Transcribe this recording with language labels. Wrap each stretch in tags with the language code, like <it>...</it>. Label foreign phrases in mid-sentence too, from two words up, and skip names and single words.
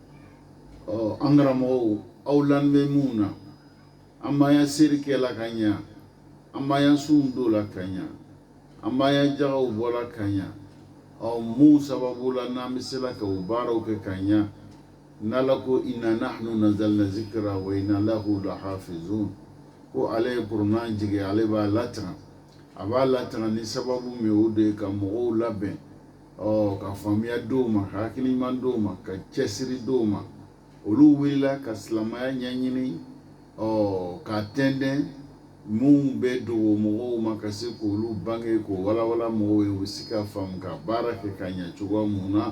<bm>An karamɔgɔw, aw lanin bɛ mun na, an b'an seri kɛla ka ɲɛ, an b'an sunw don la ka ɲɛ, an b'an jagaw bɔla ka ɲɛ. Mun sababu la n'an bɛ se la ka o baaraw kɛ ka ɲɛ, n'Ala ko</bm> <ar>إنا نحن نزلنا الذكر وإنا له لحافظون,</ar> <bm>ko ale ye kuranɛ jigin, ale b'a latanga. A b'a latanga ni sababu min o de ye ka mɔgɔw labɛn, ka faamuya d'o ma, ka hakili ɲuman d'o ma, ka cɛsiri d'o ma. Olu wulila ka silamɛya ɲɛɲini, ka tɛntɛn mun bɛ dogo mɔgɔw ma ka se k'olu bange, k'o walawala mɔgɔw ye, u bɛ se ka faamu ka baara kɛ ka ɲɛ cogoya mun na.</bm>